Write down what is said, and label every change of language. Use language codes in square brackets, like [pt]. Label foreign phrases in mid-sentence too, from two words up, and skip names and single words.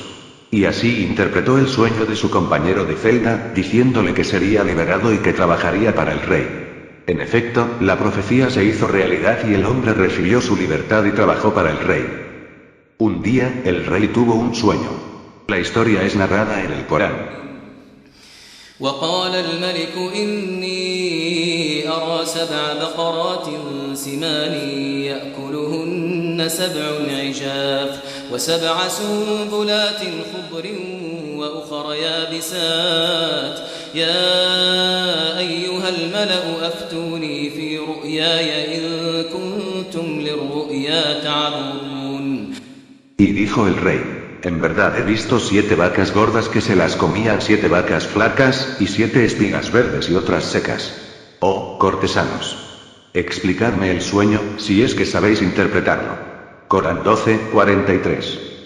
[es] Y así interpretó el sueño de su compañero de celda, diciéndole que sería liberado y que trabajaría para el rey. En efecto, la profecía se hizo realidad y el hombre recibió su libertad y trabajó para el rey. Un día, el rey tuvo un sueño. La historia es narrada en el Corán. [ar] وقال الملك إني أرى 7 بقرات سمان يأكلهن 7 عجاف و7 سنبلات خضر وأخر يابسات يا أيها الملأ أفتوني في رؤياي إن كنتم للرؤيا تعبرون. [es] Y dijo el rey: en verdad he visto 7 vacas gordas que se las comían 7 vacas flacas, y 7 espigas verdes y otras secas. Oh, cortesanos, explicadme el sueño, si es que sabéis interpretarlo. Corán 12:43.